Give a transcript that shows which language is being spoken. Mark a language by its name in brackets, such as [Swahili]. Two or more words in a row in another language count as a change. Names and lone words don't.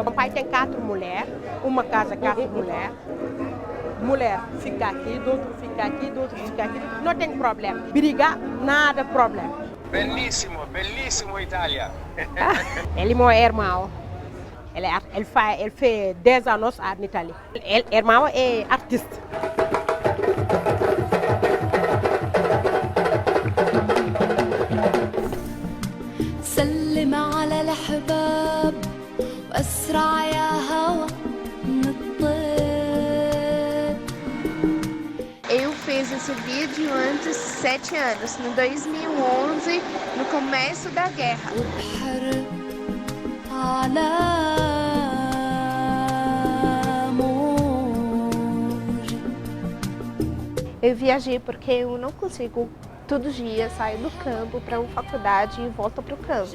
[Portuguese] Meu pai tem 4 mulheres, uma casa, 4 mulheres. Mulher fica aqui, do outro fica aqui, do outro fica aqui. Não tem problema. Brigar, nada problema. [Italian] Bellissimo, bellissimo Itália. Ele é meu irmão. Ele fez 10 anos na Itália. Ele irmão é artista. [Arabic] سلم على الأحباب وأسرع يا هوا [Portuguese] Eu fiz esse vídeo antes de 7 anos, no 2011, no começo da guerra. Eu viajei porque eu não consigo todo dia sair do campo para uma faculdade e volto para o campo.